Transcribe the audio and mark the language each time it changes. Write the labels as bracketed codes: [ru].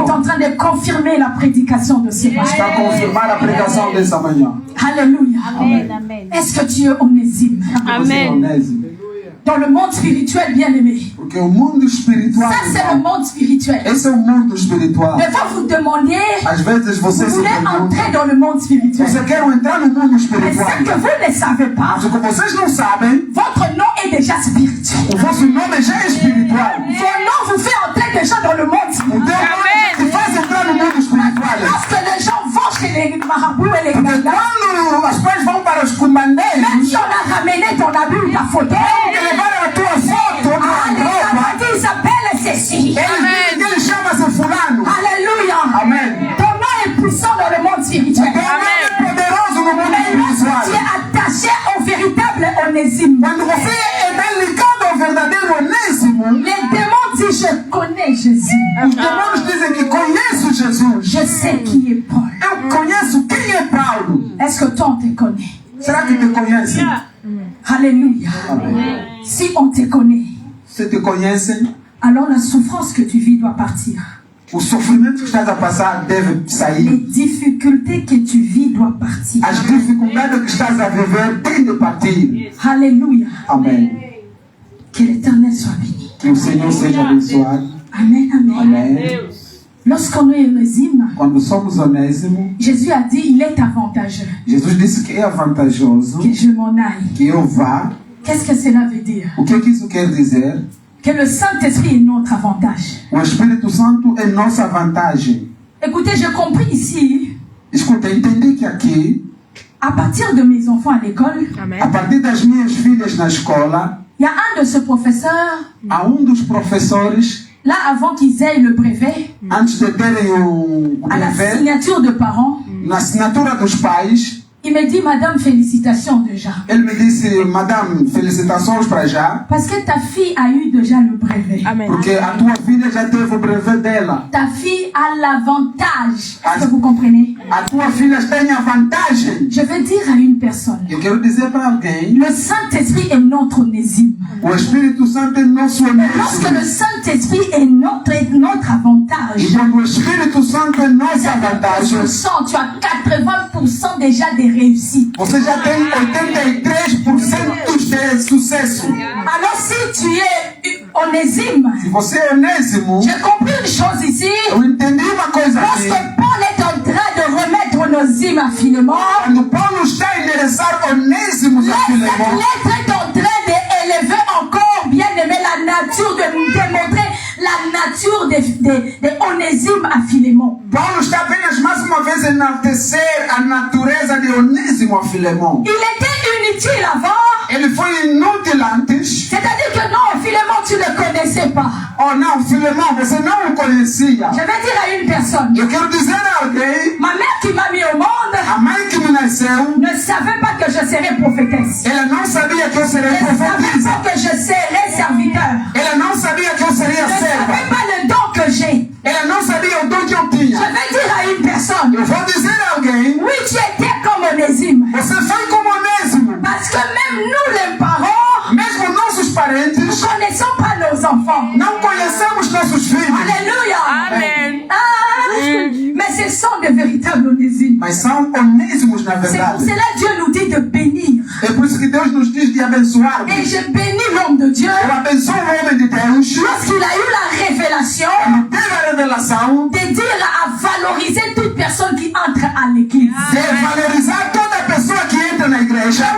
[fr] en train de confirmer la prédication de ce matin. [pt] está a confirmar a pregação dessa manhã. [fr] Alléluia. Est-ce que tu es onésime? [pt] Você é Onésimo. [fr] Dans le monde spirituel, bien-aimé. [pt] Porque o mundo espiritual, [fr] Ça, c'est le monde spirituel. [pt] esse é o mundo espiritual. [fr] Des fois, vous demandez, [pt] Às vezes você [fr] vous [pt] se [fr] voulez [pt] pergunta, [fr] entrer dans le monde spirituel. [pt] você quer entrar no mundo [fr] Mais ce [pt] espiritual. [fr] que vous ne savez pas, [pt] Mas o que vocês não sabem, [fr] votre nom est déjà spirituel. [pt] o vosso nome já é espiritual. [fr] Vos noms vous fait entrer déjà dans le monde [pt] O [fr] spirituel. [pt] teu nome te faz entrar no mundo espiritual. [fr] Lorsque les gens vont chez les marabouts et les [pt] Porque [fr] gagas, [pt] quando as pessoas vão para os [fr] même [pt] comandeiros, [fr] si on a ramené ton habit, ta photo, [pt] que levaram a tua foto, a tua [fr] les [pt] roupa, [fr] gagas, ils appellent ceci. [pt] ele chama-se fulano. [fr] Alléluia. [pt] Amém. [fr] Ton nom est puissant dans le monde spirituel. [pt] Teu nome é poderoso no mundo [fr] Mais lorsque tu [pt] espiritual. [fr] es attaché au véritable onésime, [pt] Quando você é ligado ao verdadeiro Onésimo, [fr] les démons disent, je connais Jésus. [pt] os demônios dizem que conheço Jesus. [fr] Je sais qui est Paul. [pt] Eu conheço quem é Paulo. [fr] Est-ce que toi, on te connaît? [pt] Será que te conhecem? [fr] Alléluia. [pt] Amém. [fr] Si on te connaît, [pt] Se te conhecem, [fr] alors la souffrance que tu vis doit partir. [pt] o sofrimento que estás a passar deve [fr] Les [pt] sair. [fr] difficultés que tu vis doivent partir. [pt] As dificuldades que estás a viver têm de partir. [fr] Alléluia. [pt] Amém. [fr] Que l'Éternel soit béni. [pt] Que o Senhor seja abençoado. [fr] Amen, amen. [pt] Amém. [fr] Lorsqu'on est onésime, [pt] Quando somos Onésimo, [fr] Jésus a dit, il est avantageux [pt] Jesus disse que é vantajoso [fr] que je m'en aille. [pt] que eu vá. [fr] Qu'est-ce que cela veut dire? [pt] O que é que isso quer dizer? [fr] Que le Saint-Esprit est notre avantage. [pt] O Espírito Santo é nossa vantagem. [fr] Écoutez, j'ai compris ici, [pt] Escuta, entendi que aqui, [fr] à partir de mes enfants à l'école, [pt] a partir das minhas filhas na escola, [fr] il y a un de ce professeur, [pt] há dos professores, [fr] là, avant qu'ils aient le brevet, [pt] antes de terem o [fr] à la [pt] brevet, [fr] signature de parents, [pt] na assinatura dos pais, [fr] il me dit, Madame, félicitations déjà. [pt] ele me disse, Madame, felicitações para já, [fr] Parce que ta fille a eu déjà le brevet. [pt] porque a tua filha já teve o brevet dela. [fr] Ta fille a l'avantage. Est-ce que vous comprenez? [pt] A tua filha tem a vantagem. [fr] Je veux dire à une personne, [pt] Eu quero dizer para alguém, [fr] le Saint-Esprit est notre onésime. [pt] o Espírito Santo é nosso [fr] Lorsque le [pt] Onésimo. [fr] Saint-Esprit est notre avantage, [pt] E quando o Espírito Santo é nossa vantagem, [fr] tu as 80% déjà des réussites. [pt] você já tem 83% de sucesso. [fr] Alors si tu es onésime, [pt] Se você é Onésimo, [fr] j'ai compris une chose ici. [pt] eu entendi uma coisa aqui. [fr] Lorsque Paul est en train de remettre onésime à Philémon, [pt] Quando Paulo está a endereçar Onésimo a Filemão, [fr] lettre est en train d'élever encore, bien aimé, la nature, de nous démontrer la nature de Onésime à Philémon. [pt] Paulo está apenas mais uma vez a enaltecer a natureza de Onésimo a Filemão. [fr] Il était inutile avant, [pt] Ele foi inútil antes. [fr] c'est-à-dire que non, Philémon, tu ne le connaissais pas. [pt] Oh não, Filemão, você não o conhecia. [fr] Je vais dire à une personne, [pt] Eu quero dizer a alguém, [fr] ma mère qui m'a mis au monde [pt] a mãe que me nasceu, [fr] ne savait pas que je serais prophétesse. [pt] ela não sabia que eu seria [fr] Elle ne savait [pt] profetisa. [fr] pas que je serais serviteur. [pt] Ela não sabia que eu seria [fr] Elle ne savait [pt] serva. [fr] pas le don que j'ai. [pt] Ela não sabia o dom que eu [fr] Je [pt] tinha. [fr] vais dire à une personne, [pt] Eu vou dizer a alguém, [fr] oui, tu étais comme Onésime. [pt] você foi como Onésimo. [fr] Parce que même nous, les parents, [pt] Mesmo nossos parentes, [fr] nous ne connaissons pas nos enfants. [pt] não conhecemos nossos filhos. [fr] Alléluia. [pt] Amen. [fr] Mais ce sont de véritables Onésimes. [pt] Mas são Onésimos na [fr] C'est pour [pt] verdade. [fr] cela que Dieu nous dit de bénir. [pt] É por isso que Deus nos diz de abençoar. [fr] Et je bénis l'homme de Dieu [pt] Eu abençoo o homem de Deus. [fr] lorsqu'il a eu la révélation [pt] Quando teve a revelação [fr] de dire à valoriser toute personne qui entre à l'église. [pt] de valorizar toda pessoa que entra na igreja.